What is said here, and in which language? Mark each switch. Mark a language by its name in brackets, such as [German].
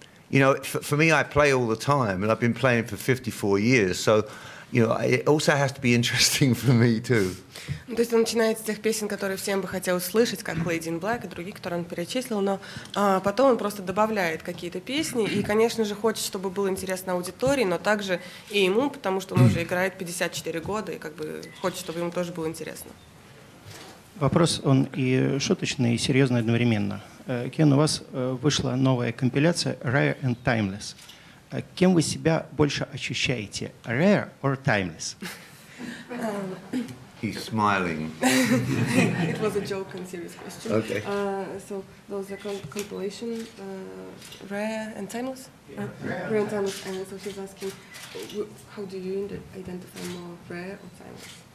[English] You know, for me, I play all the time, and I've been playing for 54 years, so you know, it also has to be interesting for me too. [Russian] То есть он начинает с тех песен, которые всем бы хотелось слышать, как Lady in Black и другие, которые он перечислил, но потом он просто добавляет какие-то песни, и, конечно же, хочет, чтобы было интересно аудитории, но также и ему, потому что он уже играет 54 года, и как бы хочет, чтобы ему тоже было интересно. Вопрос, он и шуточный, и серьезный одновременно. Кен, у вас вышла новая компиляция Rare and Timeless. Кем вы себя больше ощущаете? Rare or Timeless? [English] He's smiling. It was a joke and serious question. Okay. So those are compilation, rare and timeless? Rare and timeless. And so she's asking, how do you identify more rare or timeless?